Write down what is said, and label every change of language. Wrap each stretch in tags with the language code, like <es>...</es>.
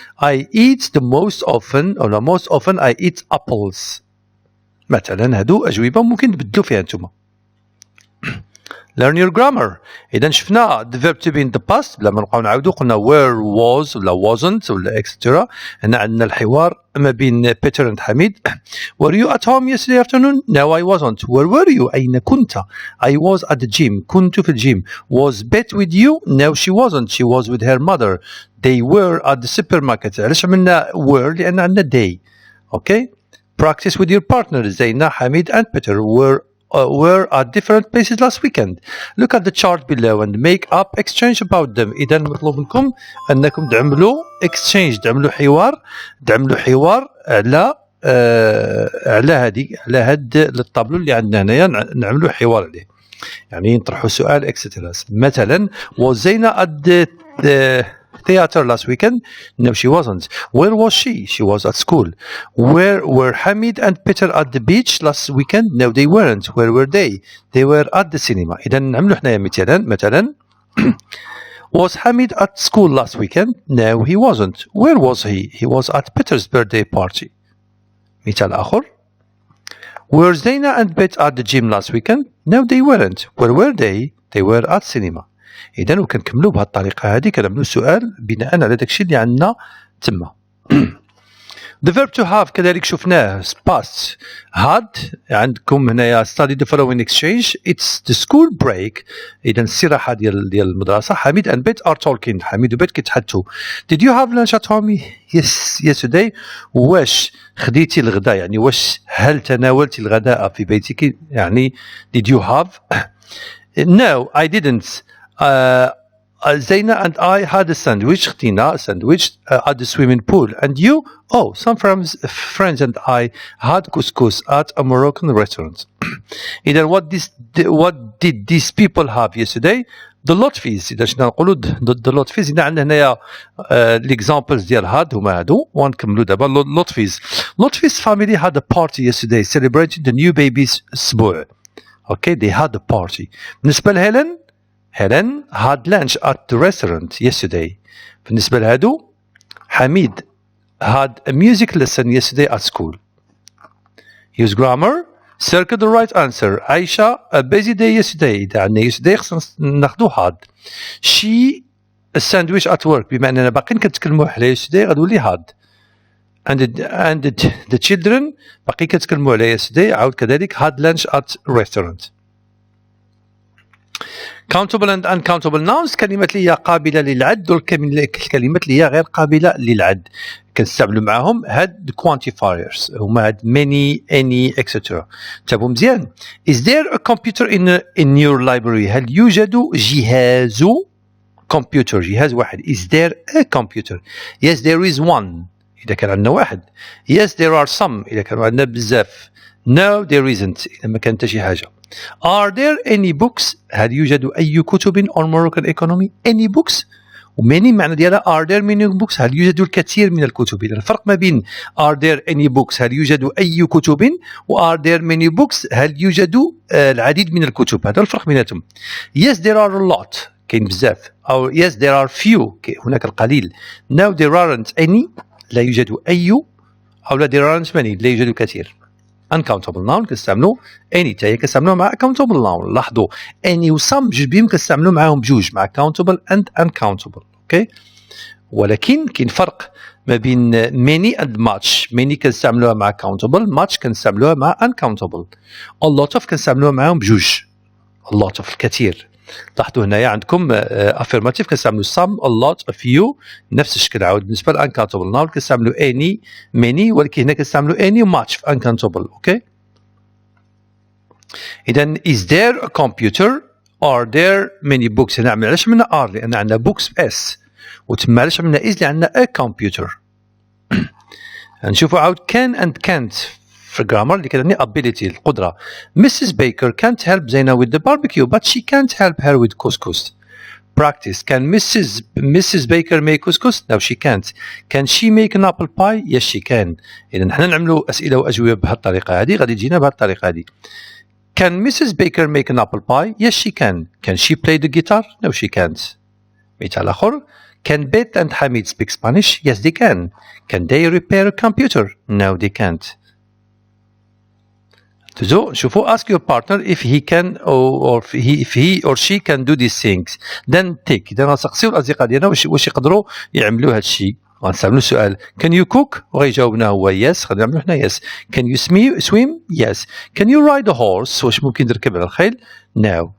<en>I eat the most often or the most often I eat apples.</en> <ar>مثلا هادو أجوبة ممكن تبدلوا فيها نتوما.</ar> <en>Learn your grammar.</en> <ar>إذا شفنا</ar> <en>the verb to be in the past</en> <ar>بلا ما نبقاو نعاودو قلنا</ar> <en>were was ولا wasn't ولا etc.</en> <ar>هنا عندنا الحوار ما بين Peter and Hamid.</ar> <en>Were you at home yesterday afternoon? No, I wasn't. Where were you?</en> <ar>أين كنت?</ar> <en>I was at the gym.</en> <ar>كنت في الجيم.</ar> <en>Was Bet with you? No, she wasn't. She was with her mother. They were at the supermarket.</en> <ar>علاش عملنا were؟ لأن عندنا they.</ar> <en>Okay? Practice with your partner. زينة, Hamid and Peter were at different places last weekend. Look at the chart below and make up exchange about them.</en> <ar>إذا مطلوب منكم أنكم تعملوا exchange، تعملوا حوار على على هاد الطابلو اللي عندنا هنايا، نعملوا حوار عليه، يعني نطرحوا سؤال اكسترا.</ar> <en>مثلا was Zaina at the theater last weekend? No, she wasn't. Where was she? She was at school. Where were Hamid and Peter at the beach last weekend? No, they weren't. Where were they? They were at the cinema.</en> <ar>إذا نعملوا حنايا مثلا</ar> <en>was Hamid at school last weekend? No, he wasn't. Where was he? He was at Peter's birthday party.</en> <ar>مثال آخر.</ar> <en>Were Zaina and Bet at the gym last weekend? No, they weren't. Where were they? They were at cinema.</en> <ar>إذا وكنكملوا بهالطريقة هذه، كنعملوا سؤال بناء على داكشي اللي عندنا تما.</ar> <en>The verb to have</en> <ar>كذلك شفناه</ar> <en>past had.</en> <ar>عندكم هنايا</ar> <en>study the following exchange. It's the school break.</en> <ar>إذا الصراحة ديال المدرسة.</ar> <en>حميد and Bet are talking.</en> <ar>حميد وبيت كيتحدثوا.</ar> <en>Did you have lunch at home? Yes, yesterday.</en> <ar>واش خديتي الغداء؟ يعني واش هل تناولتي الغداء في بيتك؟ يعني</ar> <en>did you have? No, I didn't. Zaina and I had a sandwich.</en> <ar>خدينا</ar> <en>sandwich at the swimming pool. And you? Oh, some friends and I had couscous at a Moroccan restaurant. إذا what did these people have yesterday? The lotfis.</en> <ar>إذا شنا نقولوا the lotfis. إذا عندنا هنايا examples ديال هاد هما هادو ونكملوا دابا.</ar> <en>Lotfi's family had a party yesterday celebrating the new baby's أسبوع. Okay, they had a party.</en> <ar>بالنسبة لهيلين,</ar> <en>Helen had lunch at the restaurant yesterday.</en> <ar>بالنسبة لهادو,</ar> <en>Hamid had a music lesson yesterday at school. Use grammar. circle the right answer. عايشة a busy day yesterday.</en> <ar>إذا عندنا yesterday خصنا ناخدو had.</ar> <en>She a sandwich at work.</en> <ar>بما أننا باقيين كنتكلموا على yesterday غتولي had.</ar> <en>And the children</en> <ar>باقي كتكلموا على</ar> <en>yesterday</en> <ar>عاود كذلك</ar> <en>had lunch at restaurant. countable and uncountable nouns</en> <ar>كلمات اللي هي قابلة للعد والكلمات اللي هي غير قابلة للعد كنستعملوا معاهم هاد quantifiers هما هاد many any etc. تابعوا مزيان.</ar> <en>Is there a computer in your library؟</en> <ar>هل يوجد جهاز</ar> <en>computer</en> <ar>جهاز واحد.</ar> <en>Is there a computer؟ Yes there is one</en> <ar>إذا كان عندنا واحد.</ar> <en>Yes there are some</en> <ar>إذا كانوا عندنا بزاف.</ar> <en>No there isn't</en> <ar>إذا ما كانت شي حاجة.</ar> <en>Are there any books؟</en> <ar>هل يوجد أي كتب</ar> <en>on Moroccan economy؟ Any books؟</en> <ar>وماني معنى ديالها</ar> <en>are there many books؟</en> <ar>هل يوجد الكثير من الكتب؟ إذا الفرق ما بين</ar> <en>are there any books</en> <ar>هل يوجد أي كتب و are there many books هل يوجد العديد من الكتب. هذا الفرق بيناتهم.</ar> <en>Yes there are a lot</en> <ar>كاين بزاف.</ar> <en>أو yes there are few</en> <ar>هناك القليل.</ar> <en>No there aren't any</en> <ar>لا يوجد أي. أو لا</ar> <en>there aren't many</en> <ar>لا يوجد الكثير.</ar> <en>uncountable noun</en> <ar>كنستعملوا any تاهي كنستعملوا مع</ar> <en>countable noun.</en> <ar>لاحظوا any و some بجوج بهم كنستعملوا معاهم بجوج مع</ar> <en>countable and uncountable.</en> <ar>اوكي ولكن كاين فرق ما بين</ar> <en>many and much.</en> <ar>many كنستعملوها مع countable much كنستعملوها مع uncountable.</ar> <en>a lot of</en> <ar>كنستعملوها معاهم بجوج a lot of الكثير. لاحظوا هنايا عندكم affirmative كنستعملوا</ar> <en>some a lot a few</en> <ar>نفس الشكل. عاود بالنسبه للuncountable noun كنستعملوا any many ولكن هنا كنستعملوا any much في uncountable. اوكي اذا</ar> <en>is there a computer are there many books.</en> <ar>هنا علاش عملنا are لان عندنا books اس وتما علاش عملنا is لان</ar> <en>a computer.</en> <ar>نشوفوا عاود can and can't في grammar اللي كتعني ability القدرة.</ar> <en>Mrs. Baker can't help Zaina with the barbecue but she can't help her with couscous. Practice. Can Mrs. Baker make couscous? No she can't. Can she make an apple pie? Yes she can.</en> <ar>إذا نحن نعملوا أسئلة وأجوبة بهالطريقة هذه غادي تجينا بهالطريقة هذه.</ar> <en>Can Mrs. Baker make an apple pie? Yes she can. Can she play the guitar? No she can't.</en> <ar>مثال آخر.</ar> <en>Can Beth and Hamid speak Spanish? Yes they can. Can they repair a computer? No they can't. شوفوا ask your partner if he can or if he or she can do these things then tick.</en> <ar>إذا غنسقسيو الأصدقاء ديالنا واش يقدروا يعملوا هذا الشيء غنستعملوا السؤال</ar> <en>can you cook</en> <ar>وغيجاوبنا هو yes غنعملوا حنا yes.</ar> <en>Can you swim? Yes. Can you ride a horse</en> <ar>واش ممكن تركب على الخيل؟</ar> <en>No.</en>